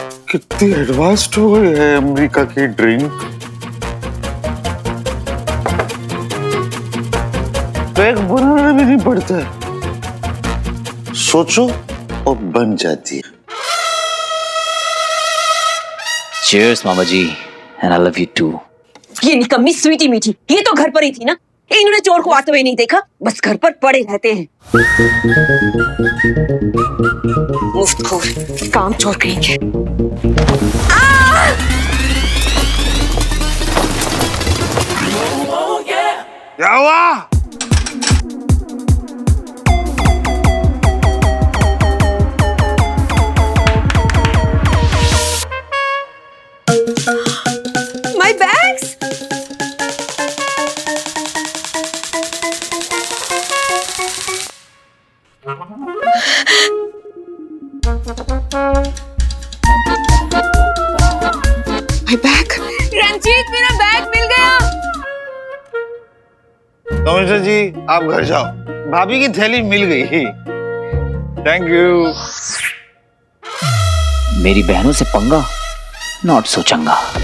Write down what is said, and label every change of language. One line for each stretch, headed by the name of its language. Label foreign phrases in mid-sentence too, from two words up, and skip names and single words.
Hindi: कितनी एडवांस्ड हो गई है अमेरिका की ड्रिंक। तो एक बनाना भी नहीं पड़ता है, सोचो और बन जाती है। Cheers, मामा जी,
English: and I love you too.
Hindi: ये निकम्मी स्वीटी मीठी, ये तो घर पर ही थी ना। इन्होंने चोर को आते हुए नहीं देखा, बस घर पर पड़े रहते हैं। मुफ्तखोर, काम चोर करेंगे। क्या हुआ?
English: My bags! My bag!
Hindi: रंजीत, मेरा बैग मिल गया। कमिश्नर जी, आप घर जाओ, भाभी की थैली मिल गई।
English: Thank you.
Hindi: मेरी बहनों से पंगा,
English: not so
Hindi: चंगा।